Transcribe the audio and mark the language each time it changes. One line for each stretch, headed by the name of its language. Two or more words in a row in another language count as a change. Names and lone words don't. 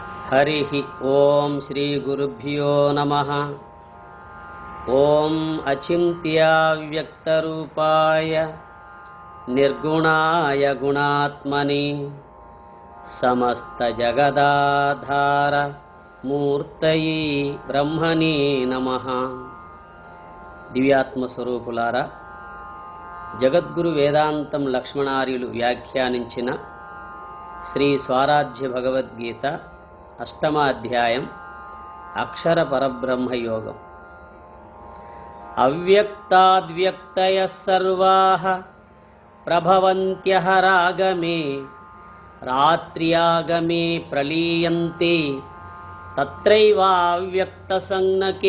Sanskrit: हरिः ओं श्री गुरुभ्यो नमः। ओं अचिन्त्याव्यक्तरूपाय निर्गुणाय गुणात्मने समस्तजगदाधार मूर्तये ब्रह्मणे नमः।
Telugu: దివ్యాత్మస్వరూపులారా, జగద్గురు వేదాంతం లక్ష్మణార్యులు వ్యాఖ్యానించిన శ్రీ స్వారాధ్య భగవద్గీత 8వ అధ్యాయం అక్షర పరబ్రహ్మ యోగం.
Sanskrit: అవ్యక్తాద్వ్యక్తయః సర్వాః ప్రభవంత్యః రాగమే రాత్ర్యాగమే ప్రలీయంతే తత్రైవావ్యక్త సంజ్ఞకే.